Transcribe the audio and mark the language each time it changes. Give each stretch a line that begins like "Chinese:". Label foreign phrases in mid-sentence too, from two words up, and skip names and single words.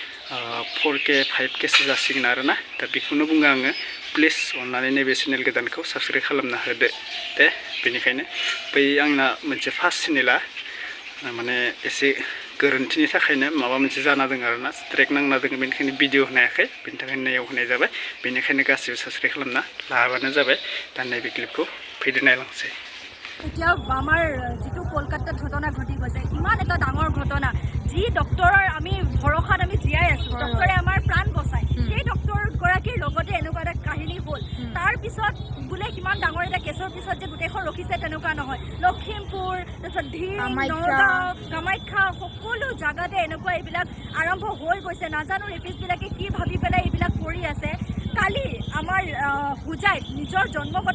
Bodo: 4K 5Kसो जासिगोन आरोना दा बेखौनो बुङो आङो प्लिज अननानै नैबे चेनेल गोदानखौ साबस्क्राइब खालामना होदो दे बेनिखायनो बै आंना मोनसे
English: first channelआ
Bodo: माने एसे गोरोन्थिनि थाखायनो माबा मोनसे जाना दङ आरोना स्ट्राइक नांना दङ बेनिखायनो भिडिअ होनो हायाखै बेनि थाखायनो नैयाव होनाय जाबाय बेनिखायनो गासिबो साबस्क्राइब खालामना लाबानो जाबाय दा नैबे क्लिपखौ फैदो नायलांसै
Assamese: এতিয়া আমাৰ যিটো কলকাতাত ঘটনা ঘটি গৈছে ইমান এটা ডাঙৰ ঘটনা যি ডক্টৰৰ আমি ভৰসাত আমি জীয়াই আছো ডক্টৰে আমাৰ প্ৰাণ বচায় সেই ডক্টৰ গৰাকীৰ লগতে এনেকুৱা এটা কাহিনী হ'ল তাৰ পিছত বোলে কিমান ডাঙৰ এটা কেছৰ পিছত যে গোটেইখন ৰখিছে তেনেকুৱা নহয় লখিমপুৰ তাৰপিছত ধীৰ নগাঁও কামাখ্যা সকলো জাগাতে এনেকুৱা এইবিলাক আৰম্ভ হৈ গৈছে নাজানো ৰেপিষ্টবিলাকে কি ভাবি পেলাই এইবিলাক কৰি আছে কালি আমাৰ হুজাইত নিজৰ জন্মগত